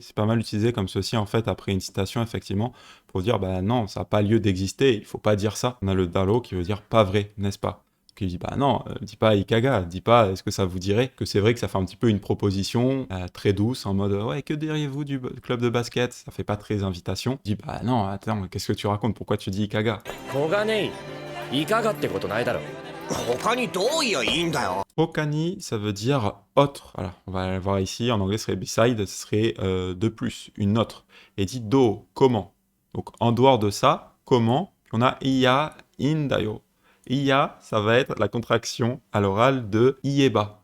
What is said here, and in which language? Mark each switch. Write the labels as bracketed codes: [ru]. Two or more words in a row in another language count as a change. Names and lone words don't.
[fr] C'est pas mal utilisé comme ceci, en fait, après une citation, effectivement, pour dire, bah non, ça n'a pas lieu d'exister, il faut pas dire ça. On a le daro qui veut dire pas vrai, n'est-ce pas? Qui dit, bah non, dis pas ikaga, dis pas, est-ce que ça vous dirait que c'est vrai que ça fait un petit peu une proposition très douce, en mode, ouais, que diriez-vous du club de basket? Ça fait pas très invitation. Dit, bah non, attends, qu'est-ce que tu racontes? Pourquoi tu dis ikaga? [ja] 小金井いかがってことないだろ。他にどう言えばいいんだよ。 [fr] Okani, ça veut dire autre. Voilà, on va le voir ici. En anglais, ce serait beside, ce serait de plus, une autre. Et dit do, comment. Donc, en dehors de ça, comment? On a [ja] いや、いんだよ. [fr] Iya, ça va être la contraction à l'oral de ieba.